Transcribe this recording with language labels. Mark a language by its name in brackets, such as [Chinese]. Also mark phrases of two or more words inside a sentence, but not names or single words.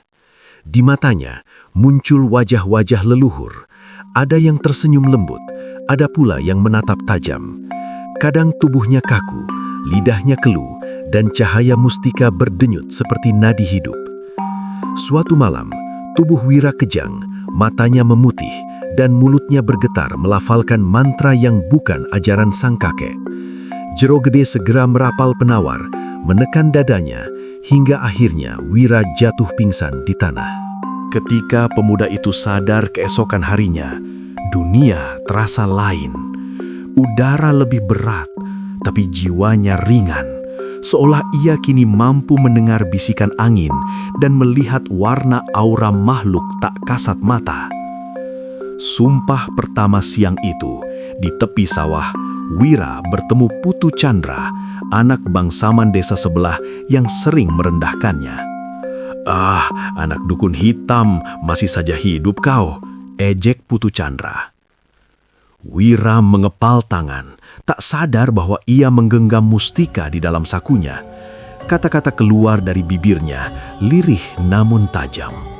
[Indonesian] Di matanya muncul wajah-wajah leluhur, ada yang tersenyum lembut, ada pula yang menatap tajam. Kadang tubuhnya kaku, lidahnya keluh, dan cahaya Mustika berdenyut seperti nadi hidup. Suatu malam, tubuh Wira kejang, matanya memutih, dan mulutnya bergetar melafalkan mantra yang bukan ajaran sang kakek. Jero Gede segera merapal penawar, menekan dadanya, hingga akhirnya Wira jatuh pingsan di tanah. Ketika pemuda itu sadar keesokan harinya, dunia terasa lain. Udara lebih berat, tapi jiwanya ringan. Seolah ia kini mampu mendengar bisikan angin dan melihat warna aura makhluk tak kasat mata. Sumpah pertama siang itu, di tepi sawah, Wira bertemu Putu Chandra, anak bangsaman desa sebelah yang sering merendahkannya. "Ah, anak dukun hitam, masih saja hidup kau," ejek Putu Chandra. Wira mengepal tangan, tak sadar bahwa ia menggenggam mustika di dalam sakunya. Kata-kata keluar dari bibirnya, lirih namun tajam.